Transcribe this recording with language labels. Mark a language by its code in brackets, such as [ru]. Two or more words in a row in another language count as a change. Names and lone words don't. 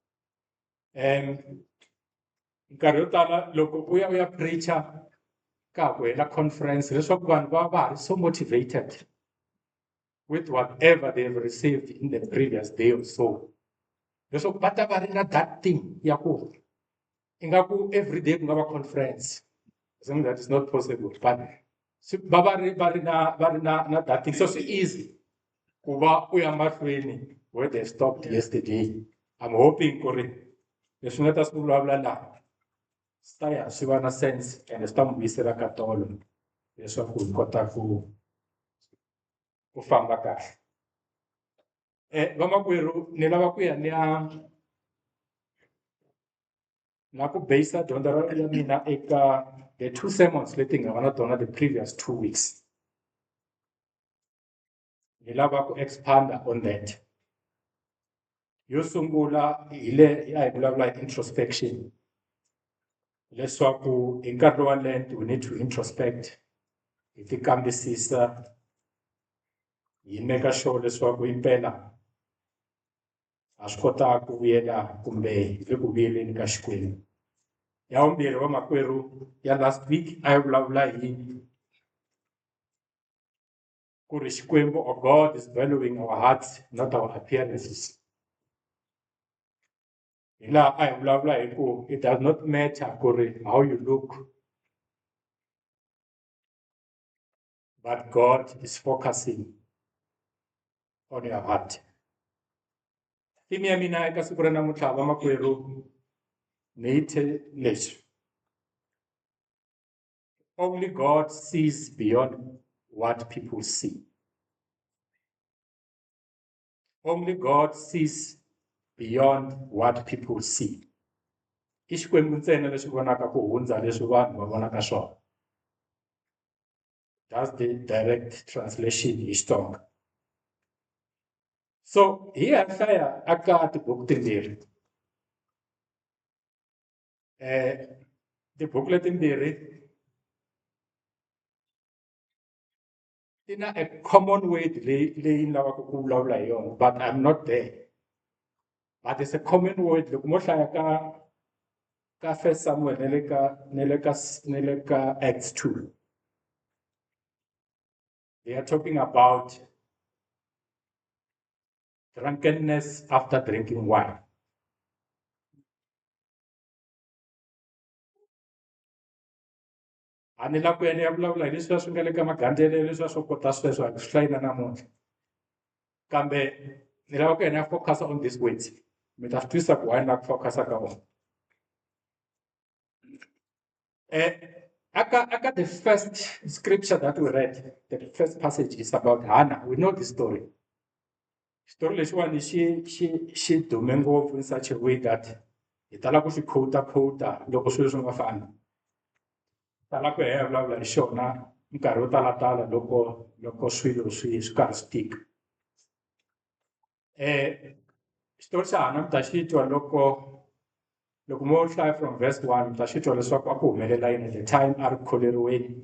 [ts] Nkarhi yo tala loko u ya preacher ka ha ku hela conference leswaku vanhu va va ha ri [en] so motivated with whatever they have received in the previous day or so. [ts] Leswaku va ta va ri na [en] that thing [ts] ya ku ingaku [en] every day [ts] ku nga va conference. [en] I think that is not possible, but [ts] va ri na [en] that thing. So it's easy [ts] ku va u ya mahlweni [en] where they stopped yesterday. [ts] I'm hoping ku ri leswi nga ta swi vulavula laha swi ta ya swi va na sense and swi ta n'wi vuyisela ka tolo leswaku hi kota ku famba kahle. Vamakwerhu ni lava ku ya ni ya na ku basisa dyondzo ya mina eka [en] the 2 sermons [ts] leti nga va na tona [en] the previous 2 weeks. [ts] Ni lava ku expanda [en] on that. [ts] Yo sungula hi le hi vulavula hi introspection leswaku hi nkarhi wa Lent [en] we need to introspect, [ts] hi ti kambisisa, hi [en] make sure [ts] leswaku impela ha swi kota ku vuyela kumbe hi le ku vuyeleni ka Xikwembu. Ya vumbirhi vamakwerhu ya [en] last week [ts] a yi vulavula hi ku ri Xikwembu [en] or God is valuing our hearts, not our appearances. [ts] Hi laha a hi vulavula hi ku [en] it does not matter [ts] ku ri [en] how you look, but God is focusing on your heart. [ts] Theme ya mina eka siku ra namuntlha vamakwerhu ni yi the leswi. [en] Only God sees beyond what people see. Only God sees beyond what people see. [ts] I Xikwembu ntsena leswi vonaka ku hundza leswi vanhu va vonaka swona. [en] That's the direct translation [ts] hi Xitsonga. So hi ya hlaya aka tibuku timbirhi. Tibuku letimbirhi ti na [en] a common word [ts] leyi ni lavaka ku vulavula hi yona, [en] but I'm not there. But it's a common word [ts] loko mo hlaya ka [en] First Samuel [ts] ne le ka [en] Acts 2. They are talking about drunkenness after drinking wine. [ts] A ni la ku ya ni ya vulavula hi leswiya swi nga le ka magandzelelo leswiya swo kota sweswo a swi hlayi na namuntlha. Kambe ni lava ku ya ni ya [en] focus on these words. [ts] Mi ta swi twisisa ku why ni la ku focus-a ka vona. [en] Aka the first scripture that we read, the first passage is about Hannah. We know the story. Story [ts] lexiwani xi dume ngopfu [en] in such a way that [ts] hi tala ku xi quote loko swilo swi nga fani. Tala ku ya vulavula hi xona nkarhi wo talatala loko swilo swi karhi swi tika. Xitori xa Hannah mi ta xi twa loko mo hlaya [en] from verse 1 [ts] mi ta xi twa leswaku a ku humelela yini [en] at the time [ts] a ri kholeriweni.